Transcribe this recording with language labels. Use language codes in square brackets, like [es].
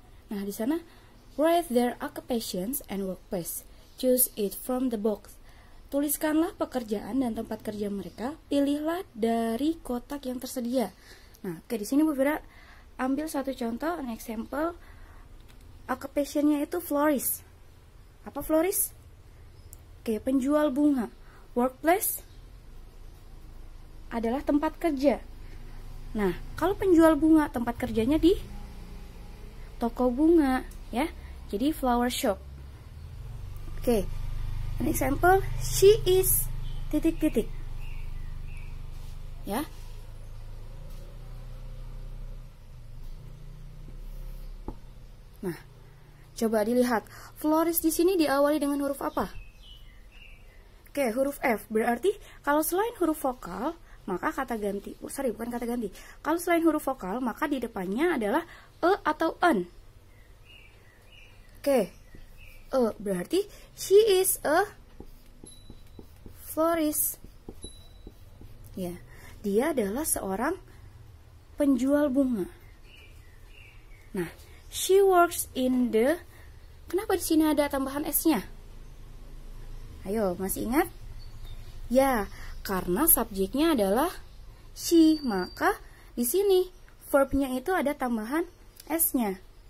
[id] Nah, di sana [en] write their occupations and workplace. Choose it from the box. [id] Tuliskanlah pekerjaan dan tempat kerja mereka. Pilihlah dari kotak yang tersedia. Nah, oke, di sini Bu Fira ambil satu contoh, [en] an example. [id] Occupation-nya itu florist. Apa florist? Oke, penjual bunga. Workplace adalah tempat kerja. Nah, kalau penjual bunga, tempat kerjanya di toko bunga, ya. Jadi flower shop. [en] Oke, an example, she is ... Ya. [id] Nah, coba dilihat. Flourish di sini diawali dengan huruf apa? Oke, huruf F. Berarti kalau selain huruf vokal, maka kata ganti. Bukan kata ganti. Kalau selain huruf vokal, maka di depannya adalah e atau an. Oke. E berarti [en] she is a florist. [id] Ya, dia adalah seorang penjual bunga. Nah, [en] she works in the. [id] Kenapa di sini ada tambahan s-nya? Ayo, masih ingat? Ya, karena subjeknya adalah she, maka di sini verbnya itu ada tambahan s-nya.